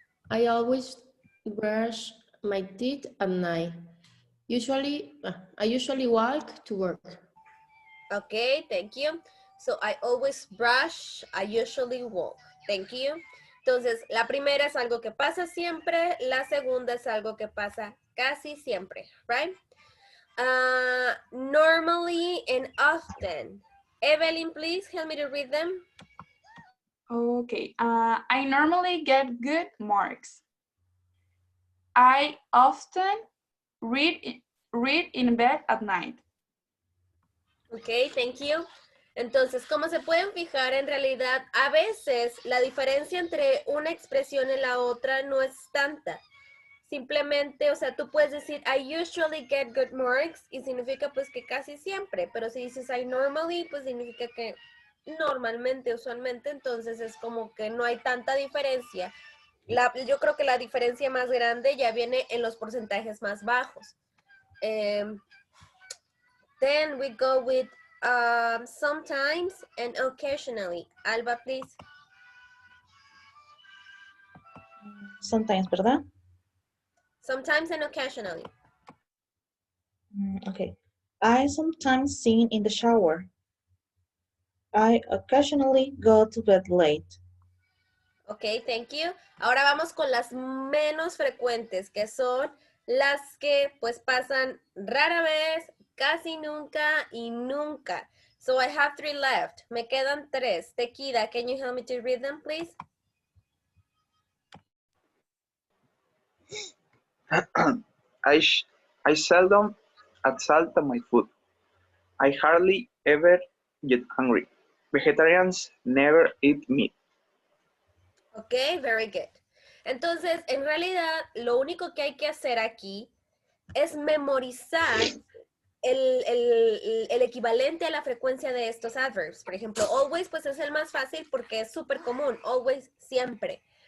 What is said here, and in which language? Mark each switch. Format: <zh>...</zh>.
<en>I always brush my teeth at night. I usually walk to work. Okay, thank you. So I always brush, I usually walk. Thank you.</en> <es>Entonces, la primera es algo que pasa siempre, la segunda es algo que pasa casi siempre, right?</es> <en>Normally and often. Evelyn, please help me to read them. Okay. I normally get good marks. I often read in bed at night. Ok, thank you.</en> <es>Entonces, como se pueden fijar, en realidad, a veces la diferencia entre una expresión y la otra no es tanta. Simplemente, o sea, tú puedes decir,</es> <en>I usually get good marks,</en> <es>y significa pues que casi siempre, pero si dices</es> <en>I normally,</en> <es>pues significa que normalmente, usualmente, entonces es como que no hay tanta diferencia. Yo creo que la diferencia más grande ya viene en los porcentajes más bajos.</es> <en>Then we go with sometimes and occasionally. Alba, please. Sometimes,</en> <es>¿verdad?</es> <en>Sometimes and occasionally. Okay. I sometimes sing in the shower. I occasionally go to bed late. Ok, thank you.</en> <es>Ahora vamos con las menos frecuentes, que son las que pues pasan rara vez, casi nunca y nunca.</es> <en>So I have 3 left.</en> <es>Me quedan 3.</es> <en>Tequila, can you help me to read them, please? I seldom add salt to my food. I hardly ever get hungry. Vegetarians never eat meat. Ok, very good.</en> <es>Entonces, en realidad, lo único que hay que hacer aquí es memorizar el equivalente a la frecuencia de estos adverbs. Por ejemplo, always, pues es el más fácil porque es súper común. Always, siempre.</es>